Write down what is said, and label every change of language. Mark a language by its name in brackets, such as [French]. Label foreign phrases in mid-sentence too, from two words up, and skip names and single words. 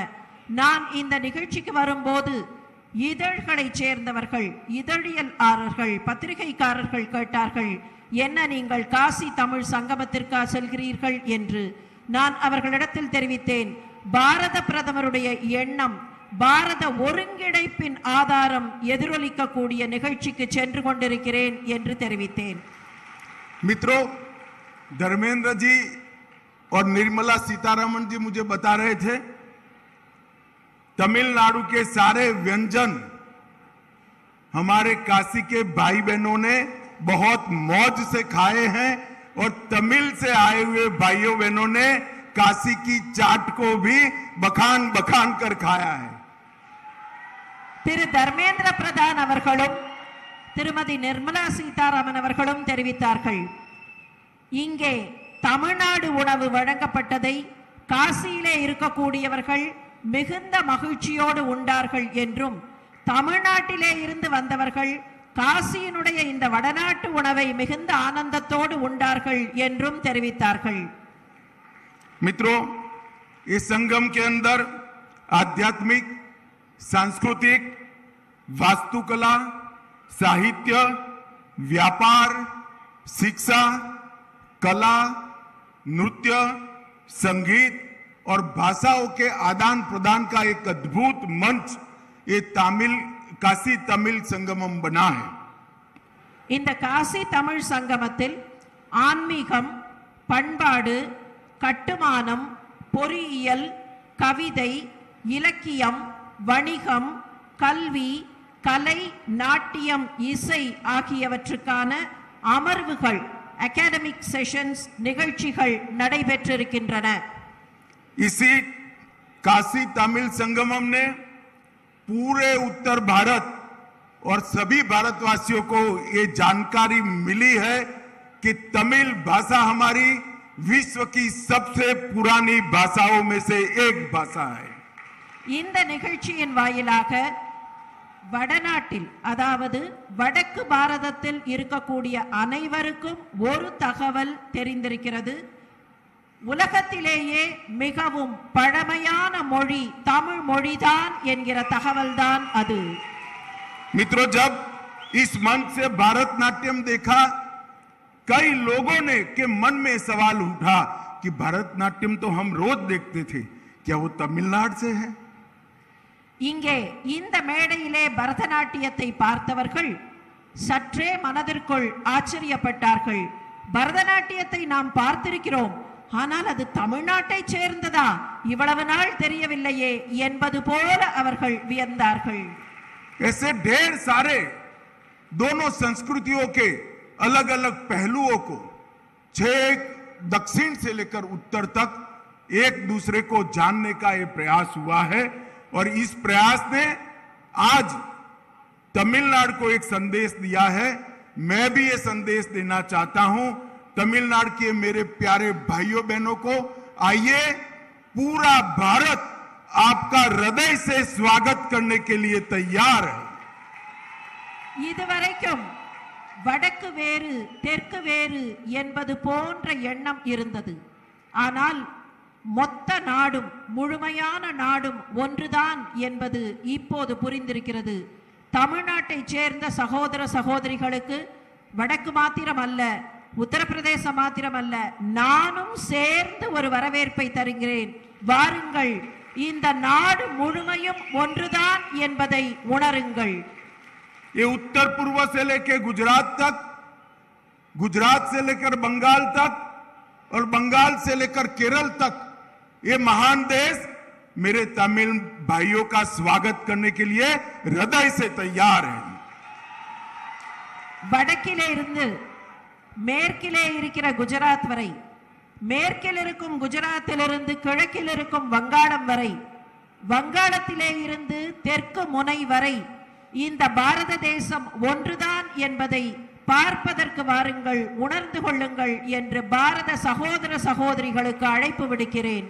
[Tamil] நான் இந்த நிகழ்ச்சிக்கு வரும்போது இதழ்களைச் சேர்ந்தவர்கள், இதழியலாளர்கள், பத்திரிகைக்காரர்கள் கேட்டார்கள், என்ன நீங்கள் காசி தமிழ் சங்கமத்திற்கா செல்கிறீர்கள் என்று. நான் அவர்களிடத்தில் தெரிவித்தேன், பாரத பிரதமருடைய எண்ணம், பாரத ஒருங்கிணைப்பின் ஆதாரம் எதிரொலிக்கக்கூடிய நிகழ்ச்சிக்கு சென்று கொண்டிருக்கிறேன் என்று தெரிவித்தேன். [Hindi] मित्रों, धर्मेंद्र जी और निर्मला सीतारमण जी मुझे बता रहे थे तमिलनाडु के सारे व्यंजन हमारे काशी के भाई बहनों ने बहुत मौज से खाए हैं और तमिल से आए हुए भाइयों बहनों ने काशी की चाट को भी बखान बखान कर खाया है. [Tamil] திரு தர்மேந்திர பிரதான் அவர்களும் திருமதி நிர்மலா சீதாராமன் அவர்களும் தெரிவித்தார்கள், இங்கே தமிழ்நாடு உணவு வழங்கப்பட்டதை காசியிலே இருக்கக்கூடியவர்கள் மிகுந்த மகிழ்ச்சியோடு உண்டார்கள் என்றும், தமிழ்நாட்டிலே இருந்து வந்தவர்கள் காசியினுடைய இந்த வடநாட்டு உணவை மிகுந்த ஆனந்தத்தோடு உண்டார்கள் என்றும் தெரிவித்தார்கள். [Hindi] मित्रों, इस संगम के अंदर आध्यात्मिक, सांस्कृतिक, वास्तुकला, साहित्य, व्यापार, शिक्षा, कला, नृत्य, संगीत और भाषाओं के आदान प्रदान का एक अद्भुत मंच ये काशी तमिल संगमम बना है. [Tamil] இந்த காசி தமிழ் சங்கமத்தில் ஆன்மீகம், பண்பாடு, கட்டுமானம், பொறியியல், கவிதை, இலக்கியம், வணிகம், கல்வி, கலை, நாட்டியம், இசை ஆகியவற்றுக்கான அமர்வுகள், [English] academic sessions [Tamil] நிகழ்ச்சிகள் நடைபெற்றிருக்கின்றன. [Hindi] इसी काशी तमिल संगमम ने पूरे उत्तर भारत और सभी भारतवासियों को ये जानकारी मिली है कि तमिल भाषा हमारी विश्व की सबसे पुरानी भाषाओं में से एक भाषा है. [Tamil] இந்த நிகழ்ச்சியின் வாயிலாக வடநாட்டில், அதாவது வடக்கு பாரதத்தில் இருக்கக்கூடிய அனைவருக்கும் ஒரு தகவல் தெரிந்திருக்கிறது. உலகத்திலேயே மிகவும் பழமையான மொழி தமிழ் மொழிதான் என்கிற தகவல்தான் அது. [Hindi] मित्रों, जब इस मंच से भारतनाट्यम देखा, कई लोगों ने के मन में सवाल उठा कि भारतनाट्यम तो हम रोज देखते थे, क्या वो तमिलनाडु से है? [Tamil] இங்கே இந்த மேடையிலே பரதநாட்டியத்தை பார்த்தவர்கள் சற்றே மனதிற்குள் ஆச்சரியப்பட்டார்கள். பரதநாட்டியத்தை நாம் பார்த்திருக்கிறோம், ஆனால் அது தமிழ்நாட்டை சேர்ந்ததா, இவ்வளவு நாள் தெரியவில்லையே என்பது போல அவர்கள் வியந்தார்கள். [Hindi] ऐसे ढेर सारे दोनों संस्कृतियों के अलग अलग पहलुओं को छेक दक्षिण से लेकर उत्तर तक एक दूसरे को जानने का ये प्रयास हुआ है और इस प्रयास ने आज तमिलनाडु को एक संदेश दिया है. मैं भी ये संदेश देना चाहता हूं तमिलनाडु के मेरे प्यारे भाइयों बहनों को, आइए पूरा भारत आपका हृदय से स्वागत करने के लिए तैयार है. [Tamil] இதுவரைக்கும் வடக்கு வேறு தெற்கு வேறு என்பது போன்ற எண்ணம் இருந்தது. ஆனால் மொத்த நாடும், முழுமையான நாடும் ஒன்றுதான் என்பது இப்போது புரிந்திருக்கிறது. தமிழ்நாட்டை சேர்ந்த சகோதர சகோதரிகளுக்கு வடக்கு மாத்திரம் அல்ல, உத்தரப்பிரதேசம் மாத்திரம் அல்ல, நானும் சேர்ந்து ஒரு வரவேற்பை தருகிறேன். வாருங்கள், இந்த நாடு முழுமையும் ஒன்றுதான் என்பதை உணருங்கள். [Hindi] ये उत्तर पूर्व से लेकर गुजरात तक, गुजरात से लेकर बंगाल तक और बंगाल से लेकर केरल तक ये महान देश मेरे तमिल भाइयों का स्वागत करने के लिए हृदय से तैयार है. [Tamil] வடக்கிலே இருந்து மேற்கிலே இருக்கிற குஜராத் வரை, மேற்கில் இருக்கும் குஜராத்திலிருந்து கிழக்கில் இருக்கும் வங்காளம் வரை, வங்காளத்திலே இருந்து தெற்கு முனை வரை இந்த பாரத தேசம் ஒன்றுதான் என்பதை பார்ப்பதற்கு வாருங்கள், உணர்ந்து கொள்ளுங்கள் என்று பாரத சகோதர சகோதரிகளுக்கு அழைப்பு விடுக்கிறேன்.